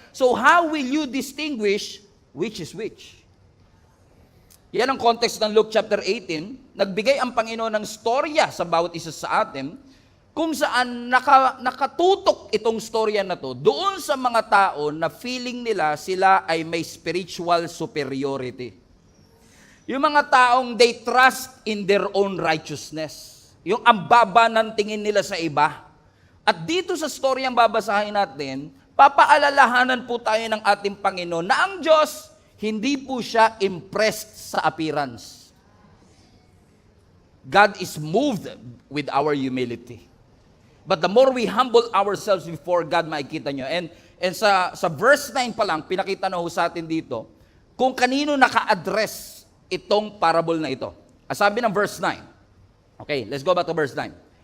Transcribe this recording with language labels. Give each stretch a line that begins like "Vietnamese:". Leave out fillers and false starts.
English: So how will you distinguish which is which?
Filipino: Yan ang context ng Luke chapter 18. Nagbigay ang Panginoon ng storya sa bawat isa sa atin, kung saan nakatutok itong storya na to doon sa mga tao na feeling nila sila ay may spiritual superiority. Yung mga taong
English: they trust in their own righteousness.
Filipino: Yung ang baba ng tingin nila sa iba. At dito sa storyang babasahin natin, papaalalahanan po tayo ng ating Panginoon na ang Diyos, hindi po siya impressed sa appearance.
English: God is moved with our humility. But the more we humble ourselves before God,
Filipino: makikita nyo. And sa verse 9 pa lang, pinakita na ho sa atin dito, kung kanino naka-address itong parable na ito. Sabi ng verse 9.
English: Okay, let's go back to verse 9.